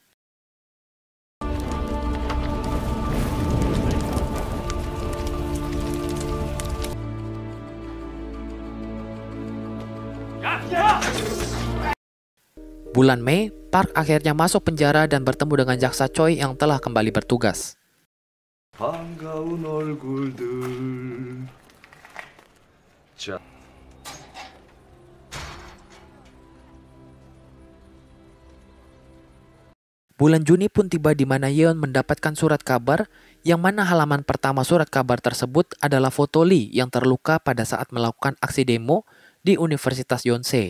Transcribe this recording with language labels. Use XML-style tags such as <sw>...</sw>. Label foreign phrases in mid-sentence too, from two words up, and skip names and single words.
<id>Bulan Mei, Park akhirnya masuk penjara dan bertemu dengan jaksa Choi yang telah kembali bertugas.</id> <ko>반가운 얼굴들. 자.</ko> <id>Bulan Juni pun tiba di mana Yeon mendapatkan surat kabar yang mana halaman pertama surat kabar tersebut adalah foto Lee yang terluka pada saat melakukan aksi demo di Universitas Yonsei.</id>